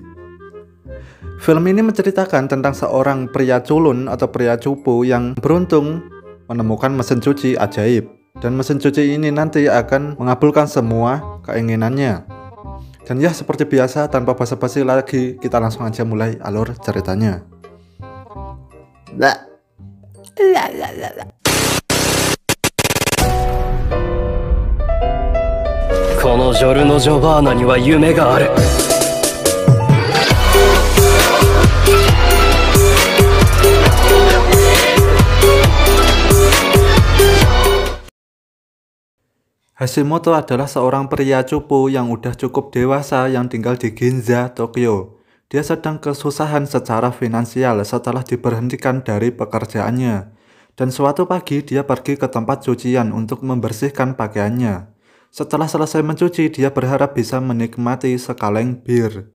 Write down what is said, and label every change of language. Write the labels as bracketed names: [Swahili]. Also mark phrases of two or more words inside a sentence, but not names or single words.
[Indonesian] Film ini menceritakan tentang seorang pria culun atau pria cupu yang beruntung menemukan mesin cuci ajaib. Dan mesin cuci ini nanti akan mengabulkan semua keinginannya. Dan ya, seperti biasa, tanpa basa-basi lagi, kita langsung aja mulai alur ceritanya. [Japanese] このジョルノ・ジョバーナには夢がある。 [Indonesian] Hashimoto adalah seorang pria cupu yang udah cukup dewasa yang tinggal di Ginza, Tokyo. Dia sedang kesusahan secara finansial setelah diberhentikan dari pekerjaannya. Dan suatu pagi dia pergi ke tempat cucian untuk membersihkan pakaiannya. Setelah selesai mencuci, dia berharap bisa menikmati sekaleng bir.